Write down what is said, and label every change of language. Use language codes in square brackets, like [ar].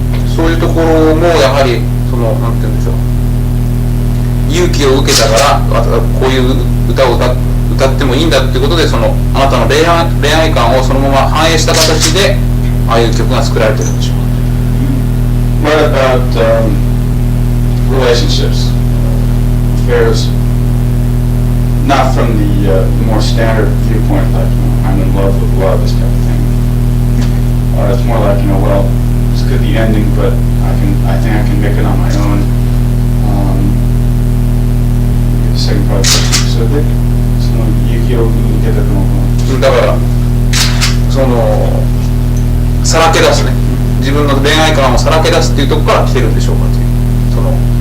[ja] そういうところもやはりそのなんて言うんでしょう、勇気を受けたからこういう歌を歌ってもいいんだっていうことで、そのあなたの恋愛観をそのまま反映した形でああいう曲が作られてるんでしょう。 [en] What about relationships, affairs, not from the more standard viewpoint, like I'm in love with love, this type of thing. It's more like, well, this could be ending, but I think I can make it on my own. The second part of the question, so that [ja] その勇気を受けたと思う。だからそのさらけ出すね、自分の恋愛観をさらけ出すっていうところから来てるんでしょうかという、その